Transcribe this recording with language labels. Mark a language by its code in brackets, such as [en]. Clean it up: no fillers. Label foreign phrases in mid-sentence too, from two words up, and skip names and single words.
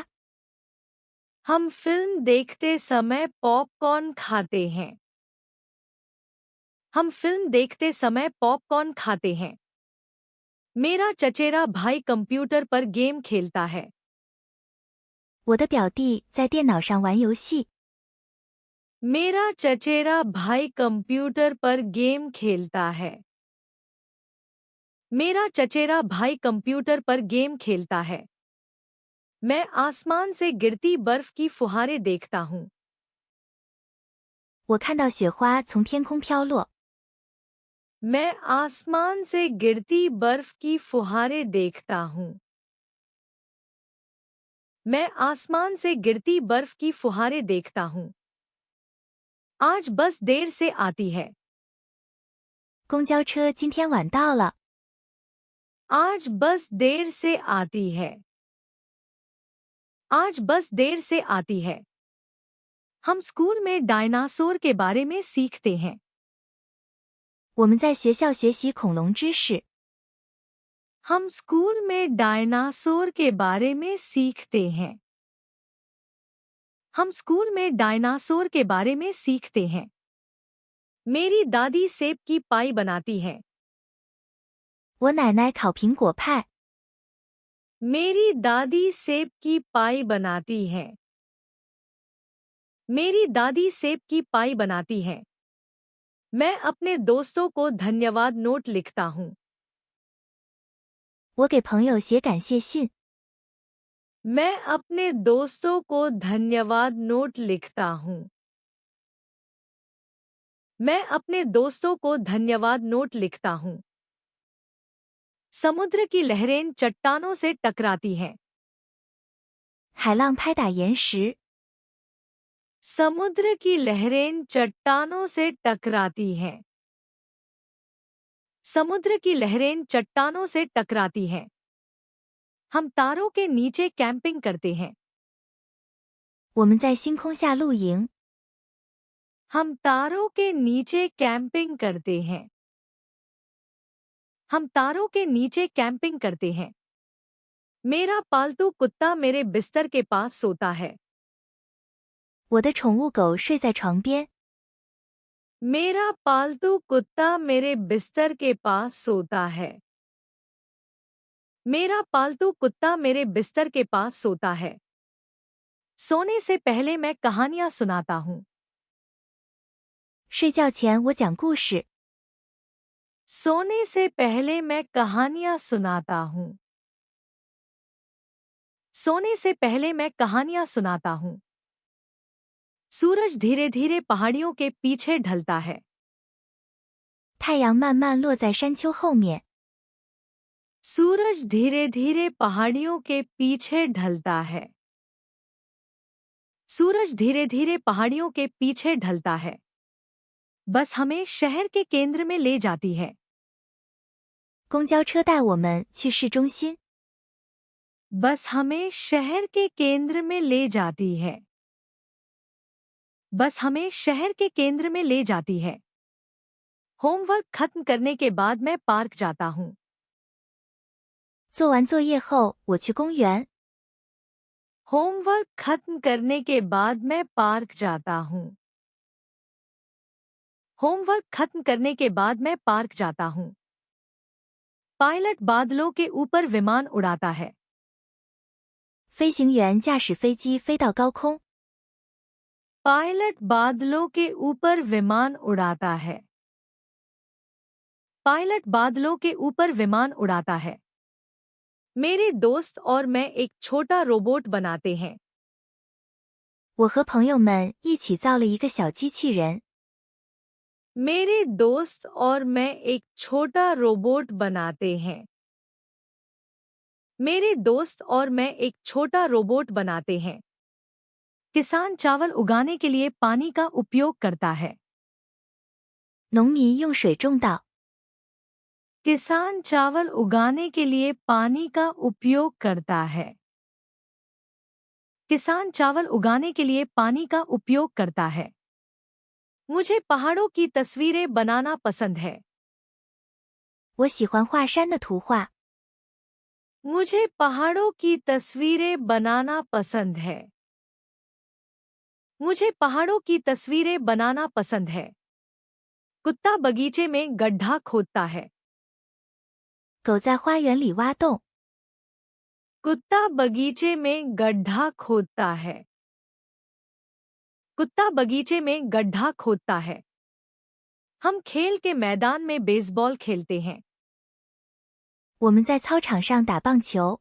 [hi] हम फिल्म देखते समय पॉपकॉर्न खाते हैं। हम फिल्म देखते समय पॉपकॉर्न खाते हैं। मेरा चचेरा भाई कंप्यूटर पर गेम खेलता है। [zh] 我的表弟在电脑上玩游戏。 [hi] मेरा चचेरा भाई कंप्यूटर पर गेम खेलता है। मेरा चचेरा भाई कंप्यूटर पर गेम खेलता है। मैं आसमान से गिरती बर्फ की फुहारें देखता हूँ। [zh] 我看到雪花从天空飘落。 [hi] मैं आसमान से गिरती बर्फ की फुहारें देखता हूँ। मैं आसमान से गिरती बर्फ की फुहारें देखता हूँ। आज बस देर से आती है। [zh] 公交车今天晚到了。 [hi] आज बस देर से आती है। आज बस देर से आती है। हम स्कूल में डायनासोर के बारे में सीखते हैं। [zh] 我们在学校学习恐龙知识。 [hi] हम स्कूल में डायनासोर के बारे में सीखते हैं। हम स्कूल में डायनासोर के बारे में सीखते हैं। मेरी दादी सेब की पाई बनाती है। [zh] 我奶奶烤苹果派。 [hi] मेरी दादी सेब की पाई बनाती है। मेरी दादी सेब की पाई बनाती है। मैं अपने दोस्तों को धन्यवाद नोट लिखता हूँ। [zh] 我给朋友写感谢信。 [hi] मैं अपने दोस्तों को धन्यवाद नोट लिखता हूँ। मैं अपने दोस्तों को धन्यवाद नोट लिखता हूँ। समुद्र की लहरें चट्टानों से टकराती हैं। [zh] 海浪拍打岩石。 [hi] समुद्र की लहरें चट्टानों से टकराती हैं। समुद्र की लहरें चट्टानों से टकराती हैं। हम तारों के नीचे कैंपिंग करते हैं। [zh] 我们在星空下露营。 [hi] हम तारों के नीचे कैंपिंग करते हैं। हम तारों के नीचे कैंपिंग करते हैं। मेरा पालतू कुत्ता मेरे बिस्तर के पास सोता है। [zh] 我的宠物狗睡在床边。 [hi] मेरा पालतू कुत्ता मेरे बिस्तर के पास सोता है। मेरा पालतू कुत्ता मेरे बिस्तर के पास सोता है। सोने से पहले मैं कहानियां सुनाता हूँ। [zh] 睡觉前我讲故事。 [hi] सोने से पहले मैं कहानियां सुनाता हूँ। सोने से पहले मैं कहानियां सुनाता हूँ। सूरज धीरे धीरे पहाड़ियों के पीछे ढलता है। [zh] 太阳慢慢落在山丘后面。 [hi] सूरज धीरे धीरे पहाड़ियों के पीछे ढलता है। सूरज धीरे धीरे पहाड़ियों के पीछे ढलता है। बस हमें शहर के केंद्र में ले जाती है। [zh] 公交车带我们去市中心。 [hi] बस हमें शहर के केंद्र में ले जाती है। बस हमें शहर के केंद्र में ले जाती है। होमवर्क खत्म करने के बाद मैं पार्क जाता हूँ। [zh] 做完作业后，我去公园。 [hi] होमवर्क खत्म करने के बाद मैं पार्क जाता हूँ। होमवर्क खत्म करने के बाद मैं पार्क जाता हूँ। पायलट बादलों के ऊपर विमान उड़ाता है। [zh] 飞行员驾驶飞机飞到高空。 [hi] पायलट बादलों के ऊपर विमान उड़ाता है। पायलट बादलों के ऊपर विमान उड़ाता है। मेरे दोस्त और मैं एक छोटा रोबोट बनाते हैं। [zh] 我和朋友们一起造了一个小机器人。 [hi] मेरे दोस्त और मैं एक छोटा रोबोट बनाते हैं। मेरे दोस्त और मैं एक छोटा रोबोट बनाते हैं। किसान चावल उगाने के लिए पानी का उपयोग करता है। [zh] 农民用水种稻。 [hi] किसान चावल उगाने के लिए पानी का उपयोग करता है। किसान चावल उगाने के लिए पानी का उपयोग करता है। मुझे पहाड़ों की तस्वीरें बनाना पसंद है। [zh] 我喜欢画山的图画。 [hi] मुझे पहाड़ों की तस्वीरें बनाना पसंद है। मुझे पहाड़ों की तस्वीरें बनाना पसंद है। कुत्ता बगीचे में गड्ढा खोदता है। [zh] 狗在花园里挖洞。 [hi] कुत्ता बगीचे में गड्ढा खोदता है। कुत्ता बगीचे में गड्ढा खोदता है। हम खेल के मैदान में बेसबॉल खेलते हैं। [zh] 我们在操场上打棒球。